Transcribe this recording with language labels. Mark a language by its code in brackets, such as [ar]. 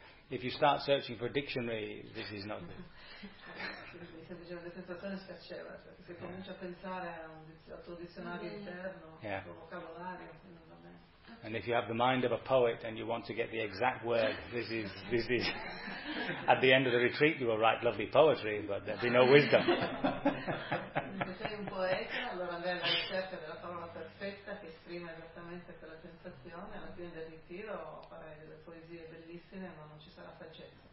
[en] If you start searching for a dictionary, this is not good. [it] Semplicemente sensazione spiacevole, se comincia a pensare al tuo dizionario interno, al tuo vocabolario, non va bene. [en] And if you have the mind of a poet and you want to get the exact word, this is at the end of the retreat you will write lovely poetry, but there'll be no wisdom. [it] Se sei un poeta, allora andrai alla ricerca della parola perfetta che esprime esattamente quella sensazione, alla fine del ritiro farai delle poesie bellissime, ma non ci sarà saggezza.